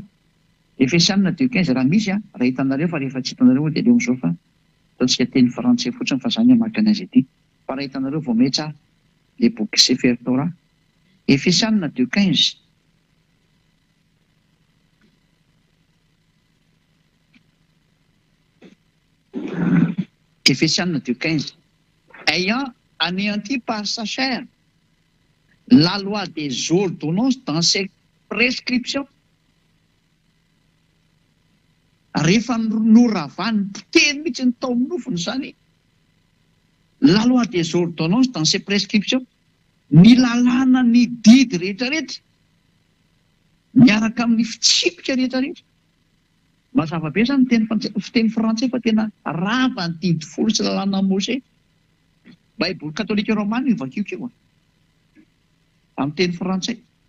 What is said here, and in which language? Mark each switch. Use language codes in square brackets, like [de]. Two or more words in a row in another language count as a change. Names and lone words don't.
[mg] Efesianina 2:15 raha misy raha hitanareo fa rehefa tsy hitanareo dia leo amin'izao fa ataontsika teny frantsay fotsiny fa izany hamaky anazy ity. Fa raha hitanareo vao may tsara ilay boky Sefer Torah. [fr] Efesianina 2:15 Efesianina 2:15 ayant anéanti par sa chair la loi des ordonnances dans ses prescriptions. [mg] Rehefa noravany potehiny mihitsy ny tao amin'ny nofony izany [fr] la loi des ordonnances dans ses prescriptions, [mg] ny lalàna ny didy rehetrarehetra miaraka amin'ny fitsipika rehetrarehetra. Mazava be izany fiteny frantsay fa tena rava ny didy folo sy lalàna Mose. Baiboly katolika romana io vakioko amin'ny teny frantsay.